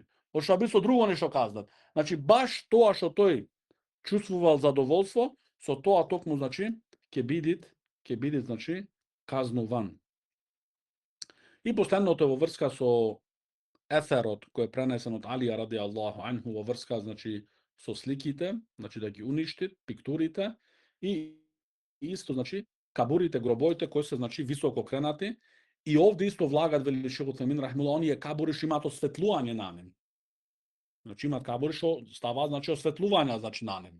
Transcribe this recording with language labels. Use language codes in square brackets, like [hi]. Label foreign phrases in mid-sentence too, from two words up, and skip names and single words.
[mk] Од што би со друго нешто казнат. Значи, баш тоа што тој чувствувал задоволство, со тоа токму, значи, ќе биде, значи, казнуван. И последното е во врска со еферот кој е пренесен од Алија [ar] رضي الله عنه [mk] во врска, значи, со сликите, значи да ги уништи, пиктурите, и исто, значи, кабурите, гробоите кои се, значи, високо кренати, и овде исто влагат, вели Шейх Утемин рахимауллах, оние кабури што имаат осветлување на нив. Значи, имаат кабури што ставаат, значи, осветлување, значи, на нив.